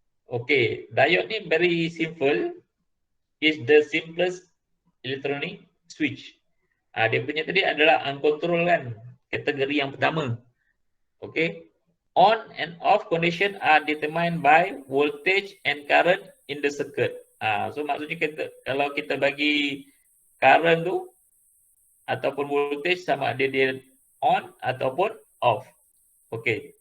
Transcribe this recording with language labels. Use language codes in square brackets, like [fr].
[en] Okey, diode ni very simple. Is the simplest electronic switch. [ms] Dia punya tadi adalah uncontrolled kan. Kategori yang pertama. Okay. [en] On and off condition are determined by voltage and current in the circuit. [ms] So maksudnya kalau kita bagi current tu ataupun voltage sama ada dia on ataupun off. Okay.